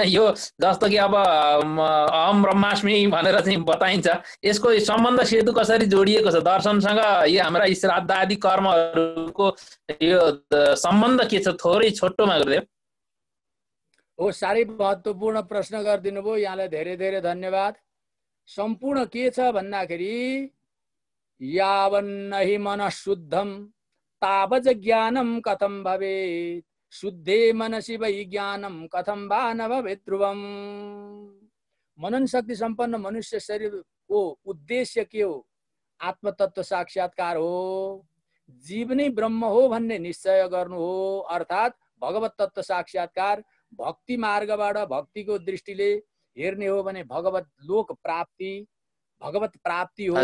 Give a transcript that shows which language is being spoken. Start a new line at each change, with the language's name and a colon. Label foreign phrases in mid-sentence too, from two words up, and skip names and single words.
Nepali: यो जस्तो कि अब
Sanskrit: अहम ब्रह्मास्मि
Nepali: भनेर चाहिँ बताइन्छ, यसको सम्बन्ध सेतु कसरी जोडिएको छ दर्शनसँग? यो हाम्रा श्राद्धादि कर्महरूको यो सम्बन्ध के छ? थोरै छोटोमा गुरुदेव। हो, साह्रै महत्त्वपूर्ण प्रश्न गरिदिनु भयो, यहाँलाई धेरै धेरै धन्यवाद। सम्पूर्ण के छ भन्दाखेरि
Sanskrit: यावन्नहि मनः शुद्धम तावज ज्ञानम कथम भवेत्, शुद्धे मनसि वै ज्ञानम कथम वा न भवेत् ध्रुवम।
Nepali: मनन शक्ति सम्पन्न मनुष्य शरीरको उद्देश्य के हो? आत्मतत्व साक्षात्कार हो, जीव नै ब्रह्म हो भन्ने निश्चय गर्नु हो, अर्थात् भगवत तत्व साक्षात्कार। भक्ति मार्गबाट भक्तिको दृष्टिले हेर्ने हो भने भगवत लोक प्राप्ति, भगवत प्राप्ति हो।